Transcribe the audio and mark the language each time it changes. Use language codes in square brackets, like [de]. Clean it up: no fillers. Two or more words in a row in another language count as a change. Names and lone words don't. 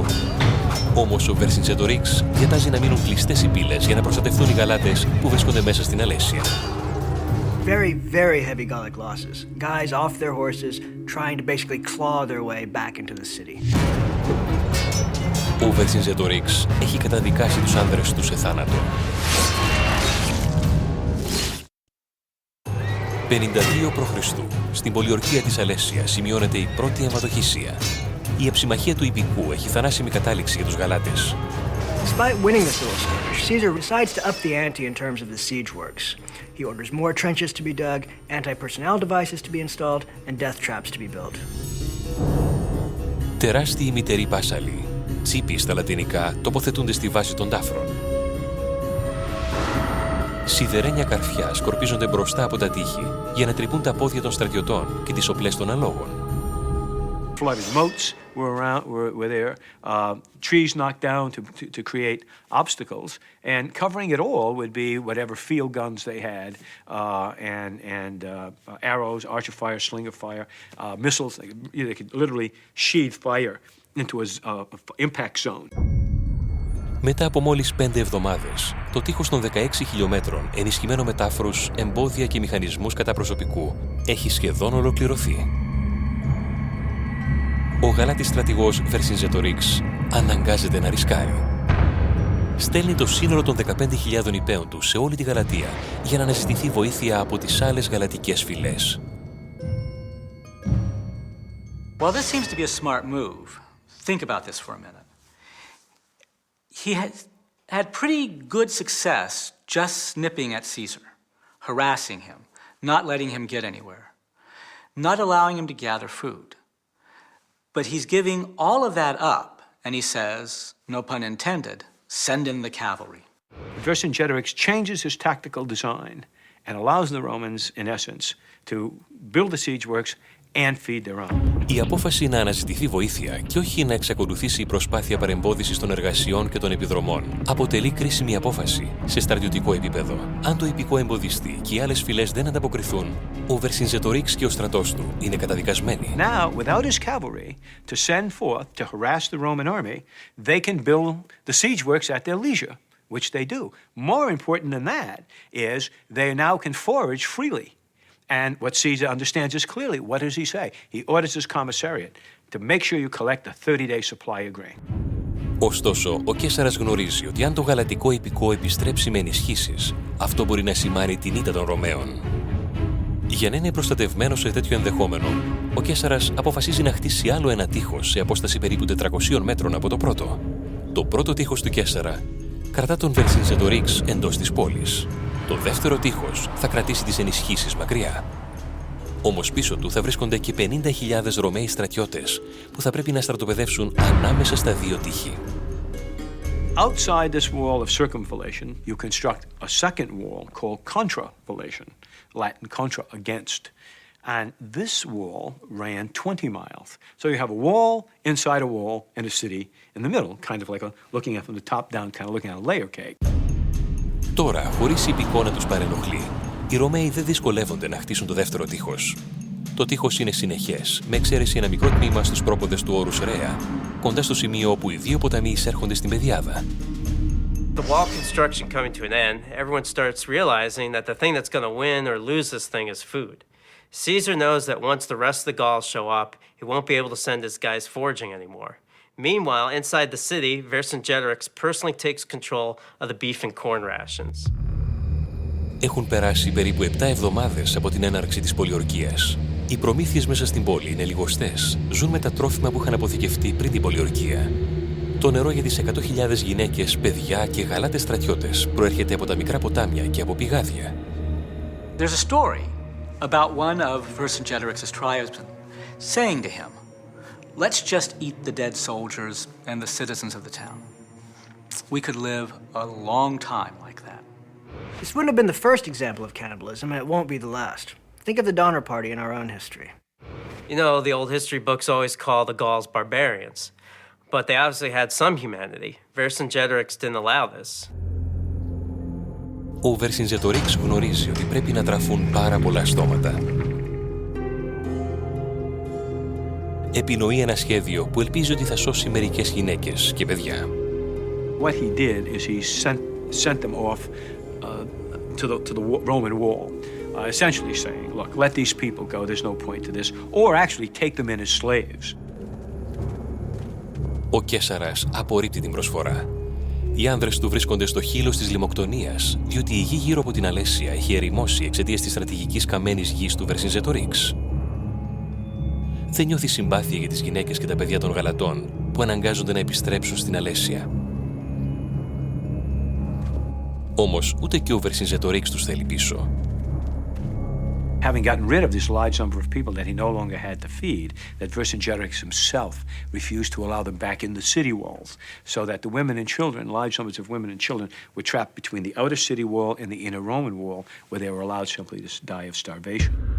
[el] Όμως ο Vercingetorix διατάζει να μείνουν κλειστές οι πύλες για να προστατευτούν οι Γαλάτες που βρίσκονται μέσα στην Αλέσια. [en] very, very heavy Gallic losses. Guys off their horses trying to basically claw their way back into the city. [el] Ο Vercingetorix έχει καταδικάσει τους άνδρες του σε θάνατο. 52 π.Χ. στην Πολιορκία της Αλέσσια σημειώνεται η πρώτη αιματοχυσία. Η εψημαχία του Ιππικού έχει θανάσιμη κατάληξη για τους Γαλάτες. [en] Despite winning this little skirmish, Caesar decides to up the ante in terms of the siege works. He orders more trenches to be dug, anti-personnel devices to be installed, and death traps to be built. [el] Τεράστιοι μητεροί πάσαλοι, τσίποι στα λατινικά, τοποθετούνται στη βάση των τάφρων. Σιδερένια καρφιά σκορπίζονται μπροστά από τα τείχη για να τρυπούν τα πόδια των στρατιωτών και τις οπλές των αλόγων. [en] Flooded moats were there, trees knocked down to create obstacles, and covering it all would be whatever field guns they had, and arrows, archer fire, slinger fire, missiles. They could literally sheathe fire into an impact zone. [el] Μετά από μόλις 5 εβδομάδες, το τείχος των 16 χιλιόμετρων, ενισχυμένο με τάφρους, εμπόδια και μηχανισμούς κατά προσωπικού, έχει σχεδόν ολοκληρωθεί. Ο Γαλάτης στρατηγός Vercingetorix αναγκάζεται να ρισκάρει. Στέλνει το σύνολο των 15.000 υπέων του σε όλη τη Γαλατία για να αναζητηθεί βοήθεια από τις άλλες γαλατικές φυλές. [en] Well, this seems to be a smart move. Think about this for a minute. He had pretty good success just snipping at Caesar, harassing him, not letting him get anywhere, not allowing him to gather food. But he's giving all of that up, and he says, no pun intended, send in the cavalry. Vercingetorix changes his tactical design and allows the Romans, in essence, to build the siege works and feed their own. [el] Η απόφαση να αναζητηθεί βοήθεια και όχι να εξακολουθήσει η προσπάθεια παρεμπόδισης των εργασιών και των επιδρομών αποτελεί κρίσιμη απόφαση σε στρατιωτικό επίπεδο. Αν το ιππικό εμποδιστεί και οι άλλες φυλές δεν ανταποκριθούν, ο Vercingetorix και ο στρατός του είναι καταδικασμένοι. [en] Now, without his cavalry to send forth to harass the Roman army, they can build the siege works at their leisure, which they do. More important than that is they now can forage freely. And what Caesar understands is clearly, what does he say? He orders his commissariat to make sure you collect a 30-day supply of grain. [el] Ωστόσο, ο Καίσαρας γνωρίζει ότι αν το γαλατικό ιππικό επιστρέψει με ενισχύσεις, αυτό μπορεί να σημάνει την ήττα των Ρωμαίων. Για να είναι προστατευμένος σε τέτοιο ενδεχόμενο, ο Καίσαρας αποφασίζει να χτίσει άλλο ένα τείχος σε απόσταση περίπου 400 μέτρων από το πρώτο. Το πρώτο τείχος του Καίσαρα κρατά τον Vercingetorix εντός της πόλης. Το δεύτερο τείχος θα κρατήσει τις ενισχύσεις μακριά. Όμως πίσω του θα βρίσκονται και 50.000 Ρωμαίοι στρατιώτες που θα πρέπει να στρατοπεδεύσουν ανάμεσα στα δύο τείχη. [en] Outside this wall of circumvallation, you construct a second wall called contravallation, Latin contra, against. And this wall ran 20 miles. So you have a wall inside a wall in a city in the middle, kind of like looking at from the top down, kind of looking at a layer cake. [el] Τώρα, χωρίς ιππικό να τους παρενοχλεί, οι Ρωμαίοι δεν δυσκολεύονται να χτίσουν το δεύτερο τείχος. Το τείχος είναι συνεχές, με εξαίρεση ένα μικρό τμήμα στους πρόποδες του όρους Ρέα, κοντά στο σημείο όπου οι δύο ποταμοί εισέρχονται στην πεδιάδα. [en] The wall construction coming to an end, everyone starts realizing that the thing that's going to win or lose this thing is food. Caesar knows that once the rest of the Gauls show up, he won't be able to send his guys foraging anymore. Meanwhile, inside the city, Vercingetorix personally takes control of the beef and corn rations. [el] Έχουν περάσει περίπου 7 εβδομάδες από την έναρξη της πολιορκίας. Οι προμήθειες μέσα στην πόλη είναι λιγοστές. Ζουν με τα τρόφιμα που είχαν αποθηκευτεί πριν την πολιορκία. Το νερό για τις 100.000 γυναίκες, παιδιά και γαλάτες στρατιώτες προέρχεται από τα μικρά ποτάμια και από πηγάδια. [en] There's a story about one of Vercingetorix's tribesmen saying to him, let's just eat the dead soldiers and the citizens of the town. We could live a long time like that. This wouldn't have been the first example of cannibalism, and it won't be the last. Think of the Donner Party in our own history. You know, the old history books always call the Gauls barbarians, but they obviously had some humanity. Vercingetorix didn't allow this. [el] Ο Vercingetorix γνωρίζει ότι πρέπει να τραφούν πάρα πολλά στόματα. Επινοεί ένα σχέδιο που ελπίζει ότι θα σώσει μερικές γυναίκες και παιδιά. [en] What he did is he sent them off to the Roman wall. essentially saying, look, let these people go, there's no point to this, or actually take them in as slaves. [el] Ο Καισαρας απορρίπτει την προσφορά. Οι άνδρες του βρίσκονται στο χείλος της λιμοκτονίας, διότι η γη γύρω από την Αλέσια έχει ερημώσει εξαιτίας της στρατηγικής καμένης γης του Βερσινζετορίξ. Δεν νιώθει συμπάθεια για τις γυναίκες και τα παιδιά των Γαλατών που αναγκάζονται να επιστρέψουν στην Αλέσια. Όμως ούτε και ο Βερσινζετορίξ τους θέλει πίσω. [en] Having gotten rid of this large number of people that he no longer had to feed, that Vercingetorix himself refused to allow them back in the city walls, so that the women and children, large numbers of women and children, were trapped between the outer city wall and the inner Roman wall, where they were allowed simply to die of starvation.